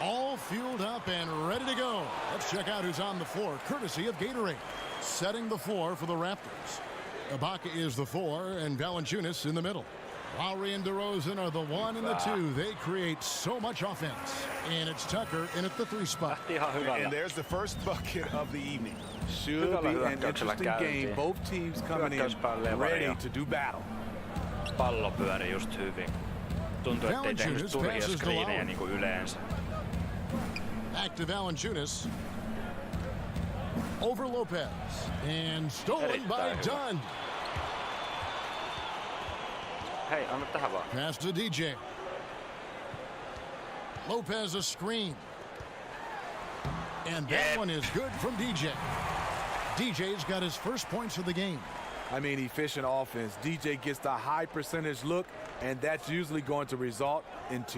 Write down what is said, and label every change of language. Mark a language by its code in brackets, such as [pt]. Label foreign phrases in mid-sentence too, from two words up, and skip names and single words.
[en] All fueled up and ready to go. Let's check out who's on the floor, courtesy of Gatorade. Setting the floor for the Raptors. Ibaka is the 4 and Valanciunas in the middle. Lowry and DeRozan are the 1 and the 2. They create so much offense. And it's Tucker in at the 3 spot. [fi] Ihan hyvällä. [en] And there's the first bucket of the evening. Should be an interesting game. Both teams coming in ready to do battle. [fi] Pallo pyöri just hyvin. Tuntuu, ettei tehnyt turhia screenejä niin kuin yleensä. [en] Back to Valanciunas. Over Lopez. And stolen by Dunn. [fi] Hei, anna tähän vaan. [en] Pass to DJ. Lopez a screen. And that one is good from DJ. DJ's got his first points of the game. I mean, efficient offense. DJ gets the high percentage look, and that's usually going to result in 2.